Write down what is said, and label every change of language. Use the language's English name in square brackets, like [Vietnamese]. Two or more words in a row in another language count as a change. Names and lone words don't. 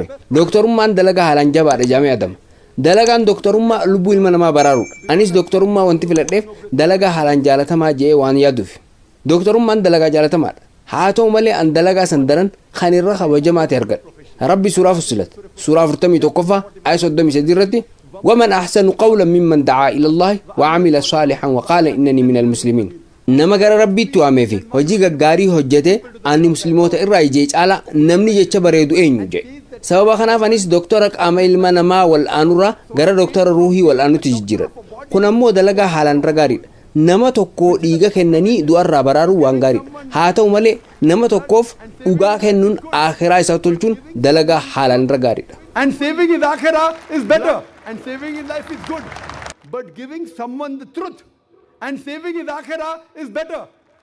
[Oromo] Doktorummaan dalagaa haalaan jabaadha jedhamee yaadama. Dalagaan doktorummaa lubbuu ilma namaa baraaruudha. Anis doktorummaa wanti filadheef dalagaa haalaan jaalatamaa jedhee waan yaaduuf. Doktorummaan dalagaa jaalatamaadha. Haa ta'u malee an dalagaa san daran kan irra kabajamaa ta'e argadhe. Rabbi suuraa Fussilat suuraa 41ffaa aaya 33 irratti [Arabic] ومن أحسن قولا ممن دعا إلى الله وعمل صالحا وقال إنني من المسلمين. [Oromo] nama gara rabbiitti waamee fi hojii gaggaarii hojjete ani musliimoota irraa ijee caala namni jecha bareedu eenyu jedhe. Sababa kanaaf anis doktora qaama ilma namaa wal'aanurraa gara doktora ruuhii wal'aanutti jijjiiradhe. Kun ammoo dalagaa haalaan gaariidha. Nama tokko dhiiga kennanii du'arraa baraaruu waan gaariidha. Haa ta'u malee nama tokkoof dhugaa kennuun akhiraa isaa tolchuun dalagaa haalaan gaariidha. [English] And saving his akhirah is better. And saving his life is good. But giving someone the truth and saving his akhirah is better.